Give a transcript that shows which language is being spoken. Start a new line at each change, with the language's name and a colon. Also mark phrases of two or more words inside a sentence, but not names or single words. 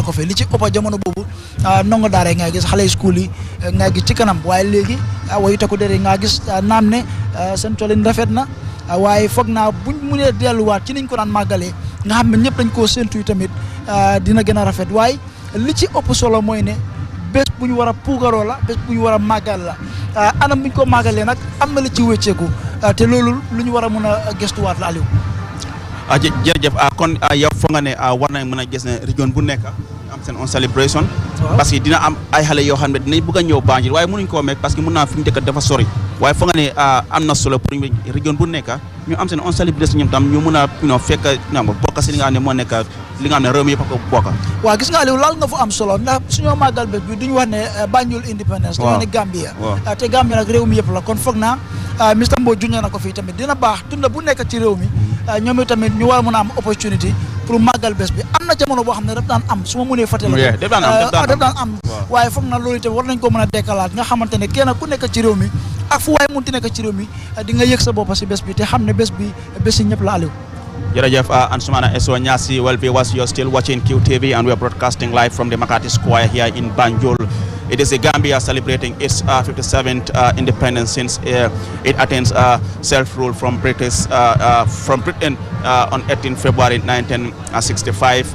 Wolof: ko fi li ci ëpp jamono boobu ndongo daara yi nga gis xale school yi nga gis ci kanam waaye léegi way takku der yi nga gis naam ne seen colin rafet na waaye foog naa buñ mënee delluwaat ci niñ ko daan màggalee nga xam ne ñëpp dañ koo séntu tamit dina gën a rafet waaye li ci ëpp solo mooy ne bés bu ñu war a puugaroo la bés bu ñu war a màggal la anam bu ñu ko màggalee nag am na li ci wécceeku te loolu lu ñu war a mën a gëstuwaat la Aliou. jërëjëf kon yow foog nga ne war nañ mën a gis ne région bu nekk am seen
English: on celebration
Wolof: parce que dina am ay xale yoo xam ne dinañ bëgg a ñëw Banjul waaye mënuñ koo meeg parce que mën naa fi ñu dëkk dafa sori waaye foog nga ne am na solo pour région bu nekk ñu am seen
English: on celebration
Wolof: ñoom tam ñu mën a fekk bokk si li nga xam ne moo nekk li nga xam ne réew mi yëpp a ko bokk. waaw gis nga Aliou laal nga fu am solo ndax suñoo màggal bés bi duñu wax ne Banjul independence dañoo ne Gambia te Gambia nag réew mi yëpp la kon foog naa Mr Mbodj junñee na ko fii tamit dina baax tunda bu nekk ci réew mi ñoom tamit ñu war a mën a am opportunity pour màggal bés bi am na jamono boo xam ne daf daan am su ma mënee fàttali daf daan am waaye foog na loolu tamit war nañ ko mën a dekkalaat nga xamante ne kenn ku nekk ci réew mi ak fu waaye munti nekk ci réew mi di nga yëg sa bopp si bés bi te xam ne bés bi bési ñëpp la Aliou. Jërëjëf Ansumana Eso Nyasi.
English: Well, viewers, you're still watching QTV and we're broadcasting live from the Makati Square here in Banjul. It is the Gambia celebrating its 57th independence since it attains self-rule from Britain on 18 February 1965.